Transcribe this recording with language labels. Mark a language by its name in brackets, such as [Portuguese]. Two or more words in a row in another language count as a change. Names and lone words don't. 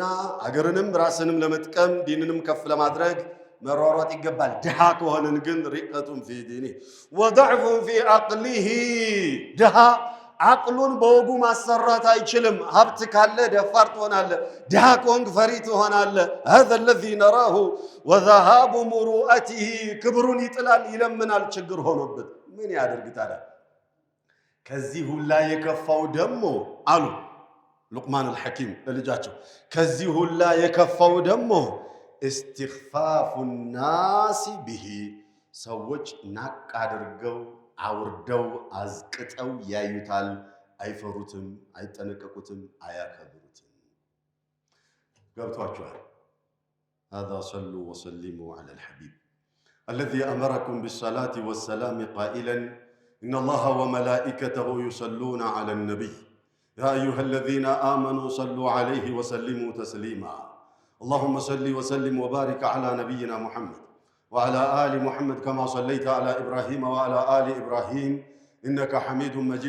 [Amharic] አገርንም ራስንም ለመጥቀም ዲንንም ከፍ ለማድረግ መሯሯጥ ይገባል። ድሃ ከሆነን ግን [Arabic] رقة في دينه وضعف في عقله [Amharic] ድሃ አቅሉን በወጉ ማሰራት አይችልም። ሀብት ካለ ደፋር ትሆናለህ፣ ድሃ ከሆንክ ፈሪ ትሆናለህ። [Arabic] هذا الذي نراه وذهاب مروءته [Amharic] ክብሩን ይጥላል፣ ይለምናል። ችግር ሆኖበት ምን ያደርግ ታዲያ? ከዚህ ሁላ የከፋው ደግሞ አሉ ሉቅማን አልሐኪም ለልጃቸው፣ ከዚህ ሁላ የከፋው ደግሞ [Arabic] استخفاف الناس به [Amharic] ሰዎች ናቅ አድርገው አውርደው አዝቅጠው ያዩታል። አይፈሩትም፣ አይጠነቀቁትም፣ አያከብሩትም። ገብቷችኋል? [Arabic] هذا صلوا وسلموا على الحبيب الذي أمركم بالصلاة والسلام قائلا إن الله وملائكته يصلون على النبي يا أيها الذين آمنوا صلوا عليه وسلموا تسليما اللهم صل وسلم وبارك على نبينا محمد وعلى آل محمد كما صليت على إبراهيم وعلى آل إبراهيم إنك حميد مجيد.